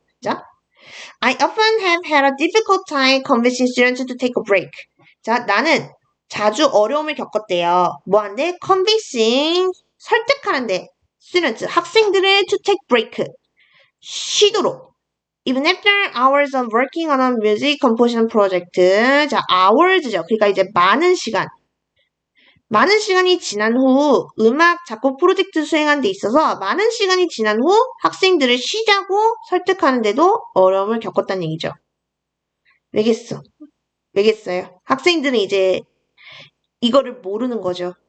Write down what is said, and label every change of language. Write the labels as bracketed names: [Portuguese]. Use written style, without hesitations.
[English] 자, I often have had a difficult time convincing students to take a break. [Korean] 자, 나는 자주 어려움을 겪었대요. 뭐한데? [English] convincing, [Korean] 설득하는데 [English] students, [Korean] 학생들을 [English] to take break, [Korean] 쉬도록. [English] Even after hours of working on a music composition project. [Korean] 자, hours죠. 그러니까 이제 많은 시간이 지난 후 음악 작곡 프로젝트 수행하는 데 있어서 많은 시간이 지난 후 학생들을 쉬자고 설득하는데도 어려움을 겪었다는 얘기죠. 왜겠어요? 학생들은 이제 이거를 모르는 거죠.